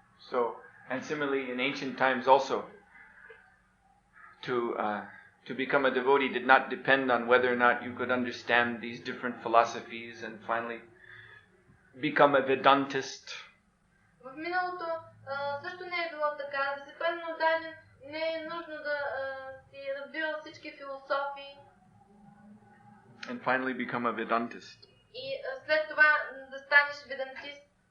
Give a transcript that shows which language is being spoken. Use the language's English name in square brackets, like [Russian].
[English] So, and similarly in ancient times also, to become a devotee did not depend on whether or not you could understand these different philosophies and finally become a Vedantist. [Bulgarian] В миналото също не е било така. Да си пълно отдаден не е нужно да си разбирал всички философии. [English] And finally become a Vedantist. [Bulgarian] И след това да станеш ведантист.